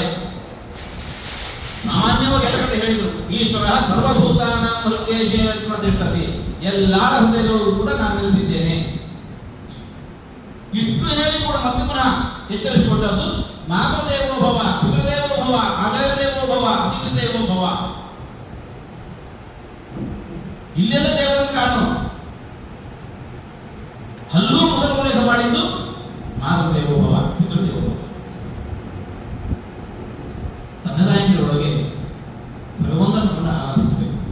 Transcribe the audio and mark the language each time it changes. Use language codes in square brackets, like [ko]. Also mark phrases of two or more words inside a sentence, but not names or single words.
[kn] ಸಾಮಾನ್ಯವಾಗಿ ಎಲ್ಲ ಕಡೆ ಹೇಳಿದರು, [sa] ಈಶ್ವರ ಸರ್ವಭೂತಾನ ಹೃದಯ [kn] ಎಲ್ಲರ ಹೃದಯದೊಳಗೂ ಕೂಡ ನಾನು ನೆಲೆಸಿದ್ದೇನೆ. ಇಷ್ಟು ಹೇಳಿ ಕೂಡ ಮತ್ತೆ ಪುನಃ ಎಚ್ಚರಿಸಿಕೊಂಡದ್ದು [sa] ಮಾತೃದೇವೋ ಭವ ಪಿತೃದೇವೋ ಭವ ಆಚಾರ್ಯ ದೇವೋ ಭವ ಅತಿಥಿ ದೇವೋ ಭವ. [kn] ಇಲ್ಲೆಲ್ಲ ದೇವರನ್ನು ಕಾಣು. ಅಲ್ಲೂ ಮೊದಲು ಉಲ್ಲೇಖ ಮಾಡಿದ್ದು [sa] ಮಾತೃದೇವೋ ಭವ ಪಿತೃದೇವೋ ಭವ. [kn] ತನ್ನದಾಯಿಗಳೊಳಗೆ ಭಗವಂತನನ್ನು ಆರಾಧಿಸಬೇಕು.